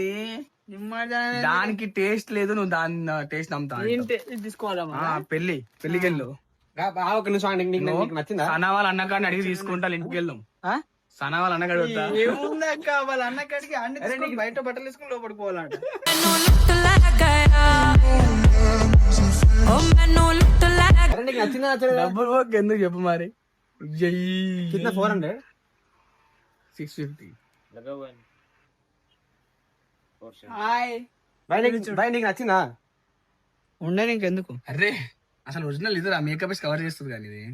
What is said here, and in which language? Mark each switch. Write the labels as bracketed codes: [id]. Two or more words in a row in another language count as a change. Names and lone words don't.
[te] నిమ్మజానే దానికి టేస్ట్ లేదు, నువ్వు దాని టేస్ట్ నమ్ముతా. ఏంటి ఇది తీసుకోవాలమ్మా పెళ్లికి వెళ్ళు. సనా వాళ్ళ అన్నకాడిని అడిగి తీసుకుంటా ఇంటికి వెళ్దాం. సనా వాళ్ళ అన్నకాడి వద్దా? ఏముందక్క వాళ్ళ అన్న కాడికి అన్ని తీసుకొని బయట బట్టలు వేసుకుని లోపలికి పోవాలంట [pa] ਮੈਨੂੰ ਲੁੱਟ ਲੈ ਗਿਆ ਓ ਮੈਨੂੰ ਲੁੱਟ ਲੈ [te] డబ్బులు పోక ఎందుకు చెప్పు మరి. 400 650. హాయ్ నీకు నచ్చిందా? ఉండే ఇంకెందుకు అరే అసలు ఒరిజినల్ ఇదిరా, మేకప్ వేసి కవర్ చేస్తుంది కానీ ఇది.